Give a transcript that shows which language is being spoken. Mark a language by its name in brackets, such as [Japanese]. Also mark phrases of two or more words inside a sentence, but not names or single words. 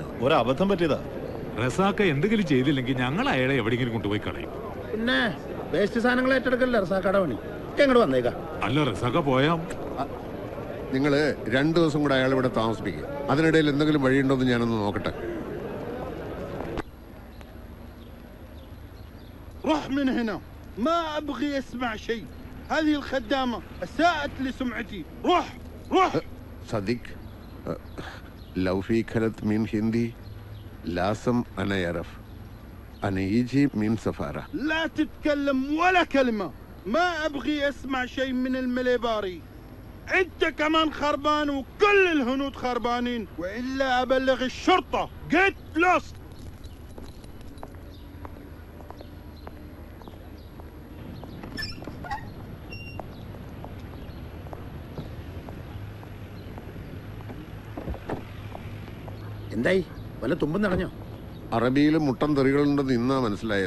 [Malayalam] ഒരബദ്ധം പറ്റിയതാ. റസാക്ക എന്തെങ്കിലും ചെയ്തില്ലെങ്കിൽ ഞങ്ങൾ അയാളെ എവിടെയെങ്കിലും കൊണ്ടുപോയി കളയും. പിന്നെ വേസ്റ്റ് സാധനങ്ങൾ ഏറ്റെടുക്കല്ലേ റസാക്കയുടെ പണി. എങ്ങോട്ട് വന്നേക്കാം. അല്ല, റസാക്ക പോയാ നിങ്ങള് 2 ദിവസം കൂടെ അയാൾ ഇവിടെ താമസിപ്പിക്കുക. അതിനിടയിൽ എന്തെങ്കിലും വഴിയുണ്ടോ എന്ന് ഞാനൊന്ന് നോക്കട്ടെ. [Arabic] روح من هنا، ما ابغي اسمع شيء. هذه الخدامة اساءت لسمعتي. روح روح. صديق لو في كلمة من هندي لازم أنا يعرف أنا يجي من سفارة. لا تتكلم ولا كلمة، ما ابغي اسمع شيء من المليباري. انت كمان خربان وكل الهنود خربانين، والا ابلغ الشرطة. [English] get lost. [Malayalam] എന്തായി, വല്ല തുമ്പും നടഞ്ഞോ? അറബിയിലും മുട്ടൻ തെറികളുണ്ടെന്ന് ഇന്നാ മനസ്സിലായത്.